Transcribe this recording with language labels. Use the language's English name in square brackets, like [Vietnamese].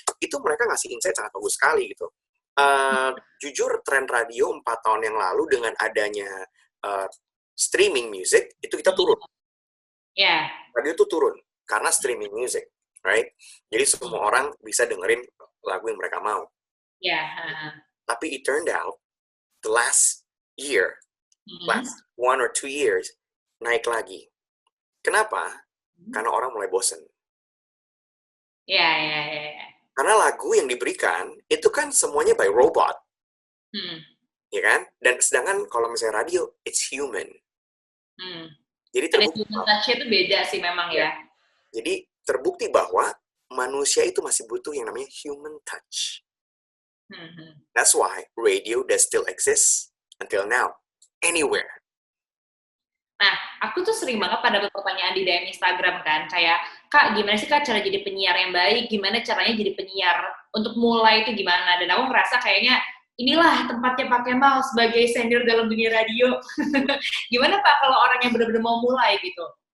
[Indonesian] Itu mereka ngasih insight sangat bagus sekali gitu. Jujur, tren radio 4 tahun yang lalu dengan adanya streaming music, itu kita turun. [English] Yeah. [Indonesian] Radio itu turun karena streaming music, right? Jadi semua orang bisa dengerin lagu yang mereka mau. [English] Yeah. Tapi it turned out, the last year, last 1 or 2 years, [Indonesian] naik lagi. Kenapa? Karena orang mulai bosen. Ya. Karena lagu yang diberikan itu kan semuanya [English] by robot, [Indonesian] ya kan? Dan sedangkan kalau misalnya radio, [English] it's human. [Indonesian] Jadi terbukti. Human touch itu beda sih memang ya. Jadi terbukti bahwa manusia itu masih butuh yang namanya human touch. [English] That's why radio does still exist until now, anywhere. [Indonesian] Nah, aku tuh sering banget pada pertanyaan di DM Instagram kan, kayak, Kak, gimana sih Kak cara jadi penyiar yang baik? Gimana caranya jadi penyiar untuk mulai itu gimana? Dan aku ngerasa kayaknya, inilah tempatnya Pak Kemal sebagai senior dalam dunia radio. Gimana Pak kalau orang yang benar-benar mau mulai gitu?